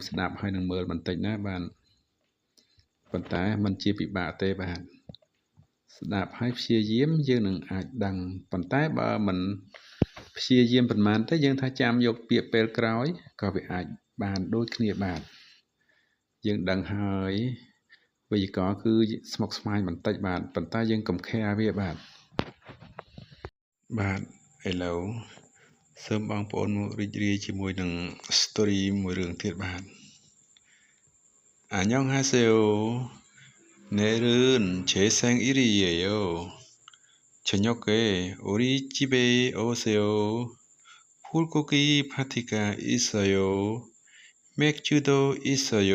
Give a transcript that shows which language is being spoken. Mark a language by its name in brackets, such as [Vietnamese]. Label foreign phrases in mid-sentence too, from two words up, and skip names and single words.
[Khmer] ស្ដាប់ហើយនឹងមើលបន្តិចណាបាទប៉ុន្តែมันជាពិបាកទេបាទស្ដាប់ហើយព្យាយាមយើងនឹងអាចដឹងប៉ុន្តែបើមិនព្យាយាមប៉ុន្មានទេយើងថាចាំយកពាក្យពេលក្រោយក៏វាអាចបានដូចគ្នាបាទយើងដឹងហើយវេយ្យាករណ៍គឺស្មុគស្មាញបន្តិចបាទប៉ុន្តែយើងកុំខែវាបាទ ឥឡូវសូមបងប្អូនមករីករាយជាមួយនឹង story មួយរឿងទៀតបាទ [Korean] 안녕하세요 내일은 제 생일이에요. 저녁에 우리 집에 오세요. 불고기 파티가 있어요. 맥주도 있어요.